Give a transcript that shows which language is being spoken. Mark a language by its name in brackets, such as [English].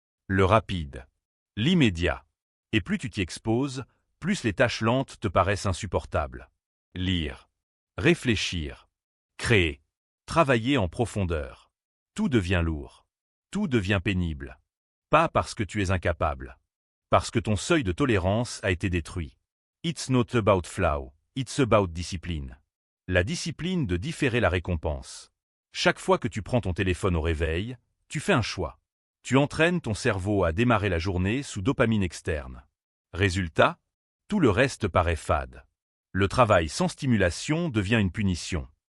[French] Le rapide. L'immédiat. Et plus tu t'y exposes, plus les tâches lentes te paraissent insupportables. Lire. Réfléchir. Créer. Travailler en profondeur. Tout devient lourd. Tout devient pénible. Pas parce que tu es incapable. Parce que ton seuil de tolérance a été détruit. [English] It's not about flow, it's about discipline. [French] La discipline de différer la récompense. Chaque fois que tu prends ton téléphone au réveil, tu fais un choix. Tu entraînes ton cerveau à démarrer la journée sous dopamine externe. Résultat, tout le reste paraît fade. Le travail sans stimulation devient une punition.